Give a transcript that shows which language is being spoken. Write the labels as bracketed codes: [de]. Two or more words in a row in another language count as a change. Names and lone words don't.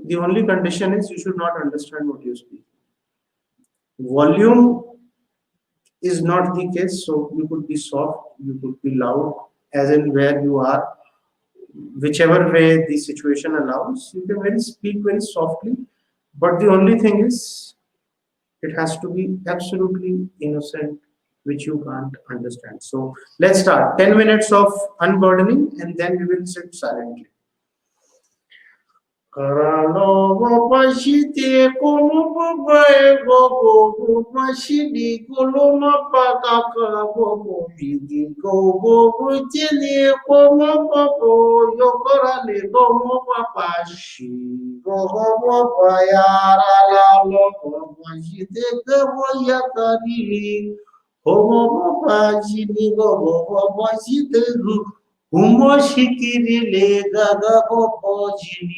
[en] The only condition is you should not understand what you speak. Volume is not the case, so you could be soft, you could be loud, as in where you are, whichever way the situation allows. You can speak very softly, but the only thing is it has to be absolutely innocent, which you can't understand. So let's start. 10 minutes of unburdening, and then we will sit silently. Karalovo pashite kono papae gogo go pashidi koloma pakaka gogo pidi gogo bujini komo gogo yokorale gomo papashi gogo papayara la logo pashite gogo yakari homo papashidi gogo papashite Humo shikiri le gaga popo jini